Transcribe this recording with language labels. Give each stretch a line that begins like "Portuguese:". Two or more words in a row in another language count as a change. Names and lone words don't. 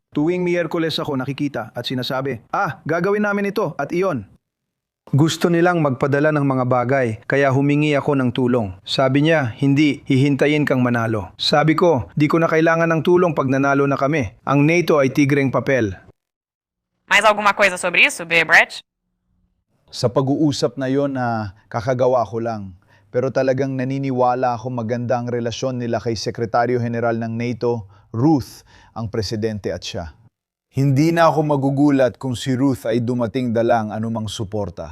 Filipino: Tuwing Miyerkules ako nakikita at sinasabi, gagawin namin ito at iyon. Gusto nilang magpadala ng mga bagay, kaya humingi ako ng tulong. Sabi niya, hindi, hihintayin kang manalo. Sabi ko, di ko na kailangan ng tulong pag nanalo na kami. Ang NATO ay tigreng papel.
Portuguese: Mais alguma coisa sobre isso, Brett?
Filipino: Sa pag-uusap na yon kakagawa ko lang. Pero talagang naniniwala ako maganda ang relasyon nila kay Sekretaryo General ng NATO, Ruth, ang presidente at siya. Hindi na ako magugulat kung si Ruth ay dumating dalang anumang suporta.